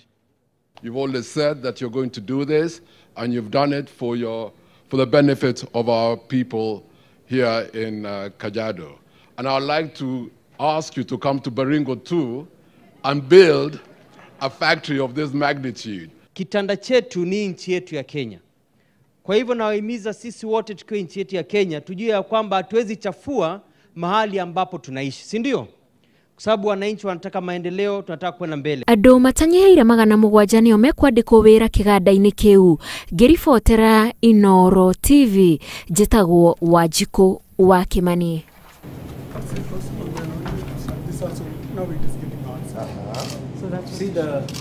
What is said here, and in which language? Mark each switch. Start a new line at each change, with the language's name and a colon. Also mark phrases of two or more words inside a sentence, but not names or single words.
English: You've always said that you're going to do this, and you've done it for the benefit of our people here in Kajiado. And I would like to ask you to come to Baringo too and build a factory of this magnitude.
Swahili: Kitanda chetu ni nchi yetu ya Kenya. Kwa hivyo nawahimiza sisi wote tukiwa nchi yetu ya Kenya tujue ya kwamba hatuwezi chafua mahali ambapo tunaishi, si ndio? Kwa sababu wananchi wanataka maendeleo, tunataka kwenda mbele.
Kikuyu: Andu matanyiheire 700 nio mekwandikwo wira kiganda-ini kiu. Ngiribotera Inooro TV, njitagwo Wanjiku wa Kimani.
English: So that's